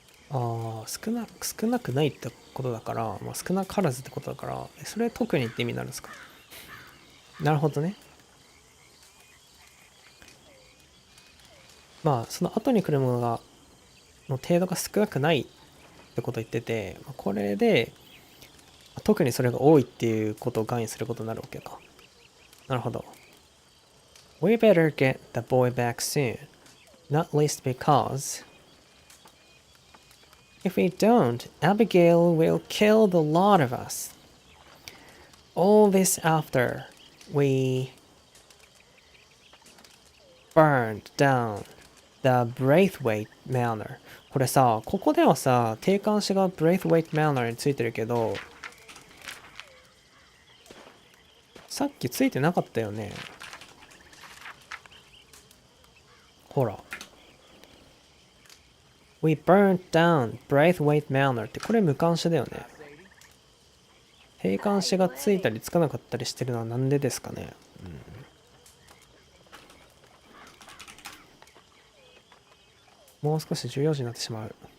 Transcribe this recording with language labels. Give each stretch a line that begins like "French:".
Japanese: ああ、少なくないってことだから、まあ、少なからずってことだから、それ特にって意味になるんですか。なるほどね。まあ、その後に来るものが、の程度が少なくないってことを言ってて、これで、特にそれが多いっていうことを含意することになるわけか。なるほど。
English: We better get the boy back soon. Not least because if we don't, Abigail will kill the lot of us. All this after we burned down the Braithwaite Manor.
Japanese: これさ、ここではさ、定冠詞が Braithwaite Manor についてるけど、さっきついてなかったよね。ほら。
English: We burnt down Braithwaite Manor
Japanese: ってこれ無冠詞だよね。定冠詞がついたりつかなかったりしてるのはなんでですかね。もう少し重要時になってしまう。